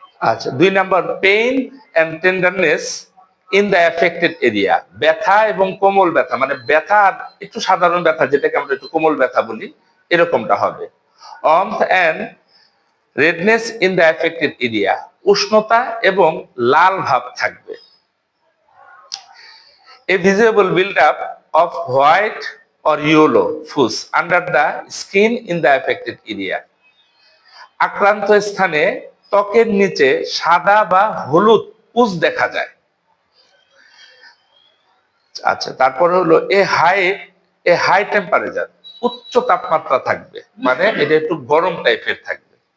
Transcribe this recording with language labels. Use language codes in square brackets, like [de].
[bn] আচ্ছা, দুই number [en] pain and tenderness in the affected area, [bn] ব্যথা এবং কোমল ব্যথা, মানে ব্যথা একটু সাধারণ ব্যথা যেটাকে আমরা একটু কোমল ব্যথা বলি, এরকমটা হবে। [en] warmth and redness in the affected area, [bn] উষ্ণতা এবং লাল ভাব থাকবে। [en] A visible buildup of white or yellow pus under the skin in the affected area. [bn] আক্রান্ত স্থানে ত্বকের নিচে সাদা বা হলুদ পুজ দেখা যায়। আচ্ছা, তারপরে হলো [en] a high temperature, [bn] উচ্চ তাপমাত্রা থাকবে, মানে এটা একটু গরম টাইপের থাকবে।